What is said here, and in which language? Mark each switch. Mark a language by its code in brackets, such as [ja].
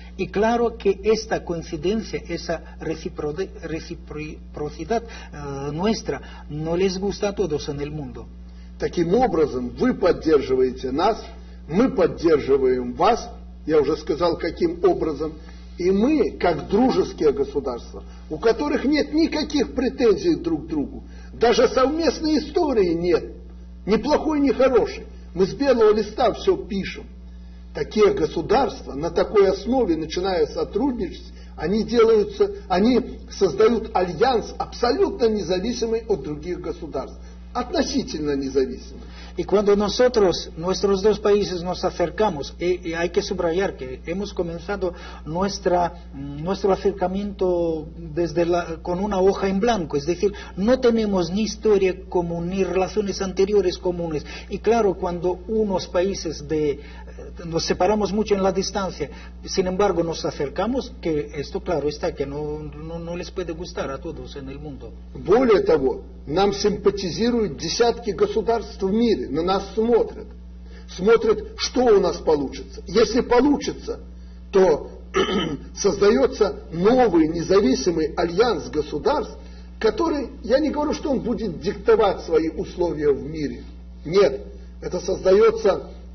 [es] Y claro que esta coincidencia, esa reciprocidad nuestra, no les gusta a todos en el mundo. [ru] Таким образом, вы поддерживаете нас, мы поддерживаем вас, я уже сказал, каким образом, и мы, как дружеские государства, у которых нет никаких претензий друг к другу, даже совместной истории нет, ни плохой, ни хорошей, мы с белого листа все пишем. Такие государства на такой основе, начиная сотрудничать, они создают альянс абсолютно независимый от других государств, относительно независимый. [es] Y cuando nosotros, nuestros dos países nos acercamos, hay que subrayar que hemos comenzado nuestro acercamiento con una hoja en blanco, es decir, no tenemos ni historia común, ni relaciones anteriores comunes. Y claro, cuando unos países nos separamos mucho en la distancia, sin embargo nos acercamos, que esto claro está, que no les puede gustar a todos en el mundo. [ru] Более того, нам симпатизируют десятки государств в мире, на нас смотрят, что у нас получится. Если получится, то создается новый независимый альянс государств, который, я не говорю, что он будет диктовать свои условия в мире. Нет, это создается